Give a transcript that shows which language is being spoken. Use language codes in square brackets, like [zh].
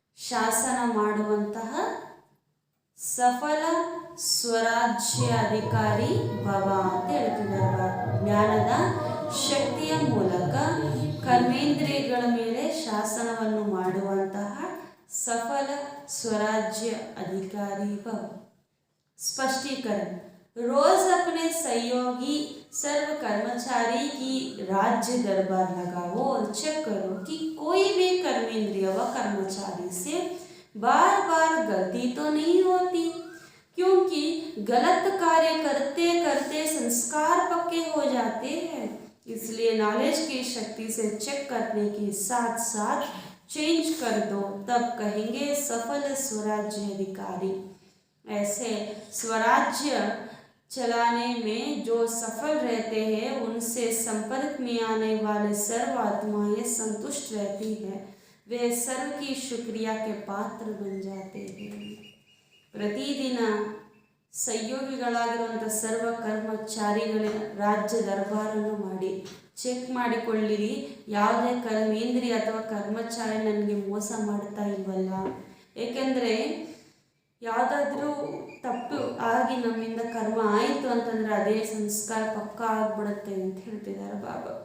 [kn] ಶಾಸನ ಮಾಡುವಂತಹ ಸಫಲ ಸ್ವರಾಜ್ಯ ಅಧಿಕಾರಿ ಭವ ಅಂತ ಹೇಳ್ತಿದ್ದಾರೆ. ಜ್ಞಾನದ ಶಕ್ತಿಯ ಮೂಲಕ ಕರ್ಮೇಂದ್ರಿಯಗಳ ಮೇಲೆ ಶಾಸನವನ್ನು ಮಾಡುವಂತಹ [hi] सफल स्वराज्य अधिकारी भव. स्पष्टीकरण. रोज अपने सहयोगी सर्व कर्मचारी की राज्य दरबार लगाओ और चेक करो कि कोई भी कर्मेंद्रिय व कर्मचारी से बार बार गलती तो नहीं होती, क्योंकि गलत कार्य करते करते संस्कार पक्के हो जाते हैं. इसलिए नॉलेज की शक्ति से चेक करने के साथ साथ चेंज कर दो, तब कहेंगे सफल स्वराज्य अधिकारी. ऐसे स्वराज्य चलाने में जो सफल रहते हैं उनसे संपर्क में आने वाले सर्व आत्माएं संतुष्ट रहती है. वे सर्व की शुक्रिया के पात्र बन जाते हैं. [kn] प्रतिदिन ಸಹಯೋಗಿಗಳಾಗಿರುವಂಥ ಸರ್ವ ಕರ್ಮಚಾರಿಗಳ ರಾಜ್ಯ ದರ್ಬಾರನ್ನು ಮಾಡಿ ಚೆಕ್ ಮಾಡಿಕೊಳ್ಳಿರಿ. ಯಾವುದೇ ಕರ್ಮೇಂದ್ರಿಯ ಅಥವಾ ಕರ್ಮಚಾರಿ ನನಗೆ ಮೋಸ ಮಾಡ್ತಾ ಇಲ್ವಲ್ಲ. ಏಕೆಂದರೆ ಯಾವುದಾದ್ರೂ ತಪ್ಪು ಆಗಿ ನಮ್ಮಿಂದ ಕರ್ಮ ಆಯಿತು ಅಂತಂದರೆ ಅದೇ ಸಂಸ್ಕಾರ ಪಕ್ಕ ಆಗಿಬಿಡುತ್ತೆ ಅಂತ ಹೇಳ್ತಿದ್ದಾರೆ ಬಾಬಾ.